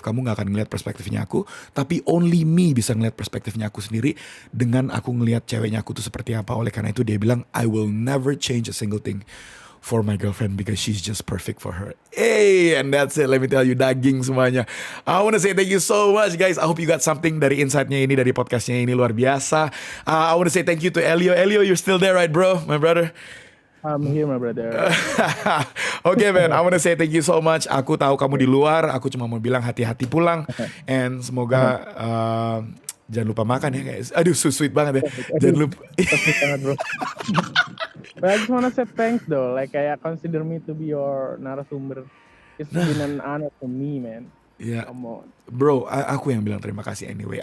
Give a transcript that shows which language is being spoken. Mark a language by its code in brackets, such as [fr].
[id] Kamu gak akan ngeliat perspektifnya aku, tapi [en] only me [id] bisa ngeliat perspektifnya aku sendiri dengan aku ngeliat ceweknya aku tuh seperti apa. Oleh karena itu dia bilang, [en] I will never change a single thing for my girlfriend because she's just perfect for her. Hey, and that's it. Let me tell you, [id] daging semuanya. [en] I want to say thank you so much, guys. I hope you got something [id] dari insight-nya ini, dari podcastnya ini, luar biasa. [en] I want to say thank you to Elio. Elio, you're still there, right, bro? My brother. I'm here, my brother. Okay, man. I want to say thank you so much. [id] Aku tahu kamu di luar. Aku cuma mau bilang hati-hati pulang. And semoga jangan lupa makan ya, guys. Aduh, [en] so sweet [id] banget ya. Jangan lupa. [en] But I just wanna say thanks though. Like, [id] kayak [en] consider me to be your narasumber. It's been an honor for me, man. Yeah. Come on. [id] Bro, aku yang bilang terima kasih [en] anyway.